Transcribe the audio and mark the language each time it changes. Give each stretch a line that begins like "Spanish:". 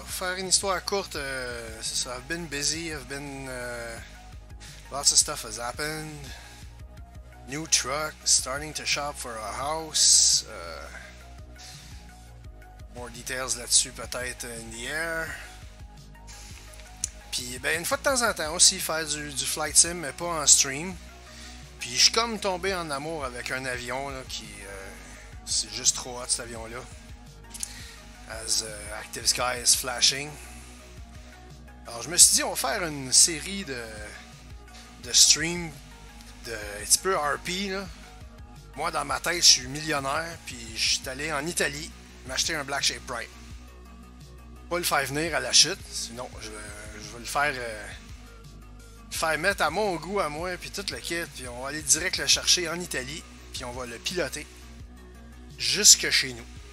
French: Faire une histoire courte, c'est ça.
English: I've been busy. I've been lots of stuff has happened. New truck, starting to shop for a house. More details
French: là-dessus peut-être
English: in the air.
French: Puis ben une fois de temps en temps aussi faire du flight sim mais pas en stream. Puis je suis comme tombé en amour avec un avion là, qui c'est juste trop hot cet avion là.
English: As active sky is flashing.
French: Alors je me suis dit on va faire une série de streams de un petit peu RP là. Moi dans ma tête je suis millionnaire puis je suis allé en Italie m'acheter un Black Shape Prime. Pas le faire venir à la chute, sinon je vais le faire mettre à mon goût à moi puis tout le kit puis on va aller direct le chercher en Italie puis on va le piloter jusque chez nous.